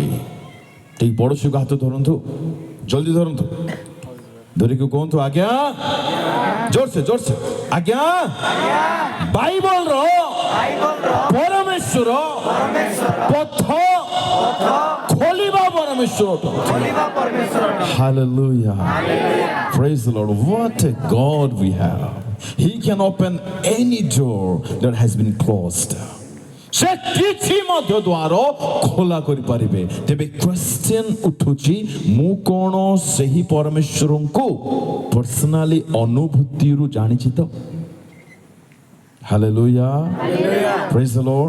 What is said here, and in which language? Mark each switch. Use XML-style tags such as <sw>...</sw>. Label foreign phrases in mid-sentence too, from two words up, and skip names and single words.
<or>ଟିକେ ପଡ଼ୋଶୀକୁ ହାତ ଧରନ୍ତୁ, ଜଲ୍ଦି ଧରନ୍ତୁ, ଧରିକି କୁହନ୍ତୁ ଆଜ୍ଞା। ଜୋରସେ ଆଜ୍ଞା। ବାଇବଲର ପରମେଶ୍ୱର ପଥ ଖୋଲିବା ପରମେଶ୍ୱର ଅଟନ୍ତି।</or> <en>Hallelujah, praise the Lord. What a God we have. He can open any door that has been closed.</en> <or>ସେ କିଛି ମଧ୍ୟ ଦ୍ୱାର ଖୋଲା କରିପାରିବେ। ତେବେ କ୍ୱେଶ୍ଚନ ଉଠୁଛି, ମୁଁ କ'ଣ ସେହି ପରମେଶ୍ୱରଙ୍କୁ ପର୍ସନାଲି ଅନୁଭୂତିରୁ ଜାଣିଛି ତ?</or> <en>Hallelujah, praise the Lord.</en>